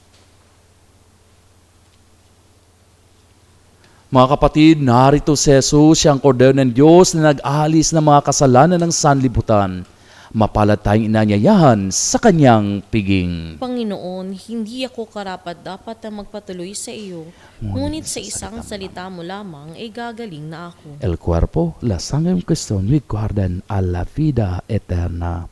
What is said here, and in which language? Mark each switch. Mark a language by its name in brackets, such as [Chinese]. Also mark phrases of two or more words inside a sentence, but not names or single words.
[Filipino] Mga kapatid, narito si Jesus, siyang kordero ng Diyos na nag-aalis ng mga kasalanan ng sanlibutan. Mapalad tayong inanyayahan sa kanyang piging. Panginoon, hindi ako karapat-dapat na magpatuloy sa iyo, ngunit sa isang salita mo lamang ay gagaling na ako. [Spanish] El cuerpo, la sangre de Cristo, nos guardan a la vida eterna.